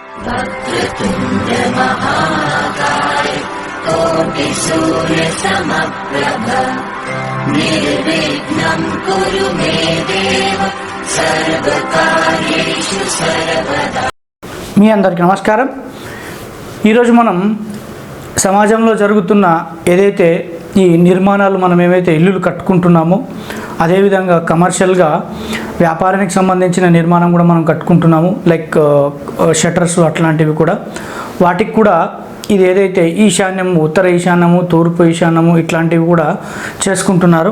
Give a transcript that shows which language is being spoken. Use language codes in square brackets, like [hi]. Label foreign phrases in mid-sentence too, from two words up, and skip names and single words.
[sa] वक्रतुण्ड महाकाय कोटि सूर्य समप्रभ निर्विघ्नं कुरु मे देव सर्वकार्येषु सर्वदा। [te] మీ అందరికీ నమస్కారం। ఈరోజు మనం సమాజంలో జరుగుతున్న ఏదైతే ఈ నిర్మాణాలు మనం ఏవైతే ఇల్లులు కట్టుకుంటున్నామో అదేవిధంగా కమర్షియల్గా వ్యాపారానికి సంబంధించిన నిర్మాణం కూడా మనం కట్టుకుంటున్నాము, [en] like shutters [te] అట్లాంటివి కూడా, వాటికి కూడా ఇది ఏదైతే ఈశాన్యము, ఉత్తర ఈశాన్యము, తూర్పు ఈశాన్యము ఇట్లాంటివి కూడా చేసుకుంటున్నారు।